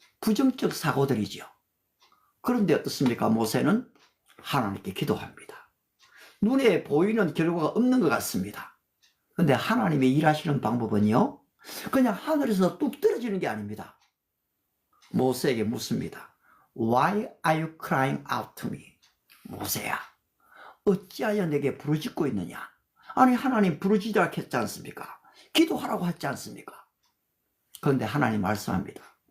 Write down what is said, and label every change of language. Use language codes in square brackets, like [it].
[ko] 부정적 사고들이죠. 그런데 어떻습니까? 모세는 하나님께 기도합니다. 눈에 보이는 결과가 없는 것 같습니다. 그런데 하나님의 일하시는 방법은요, 그냥 하늘에서 뚝 떨어지는 게 아닙니다. 모세에게 묻습니다. [en] Why are you crying out to me? [ko] 모세야, 어찌하여 내게 부르짖고 있느냐? 아니, 하나님 부르짖으라 했지 않습니까? 기도하라고 했지 않습니까? 그런데 하나님 말씀합니다.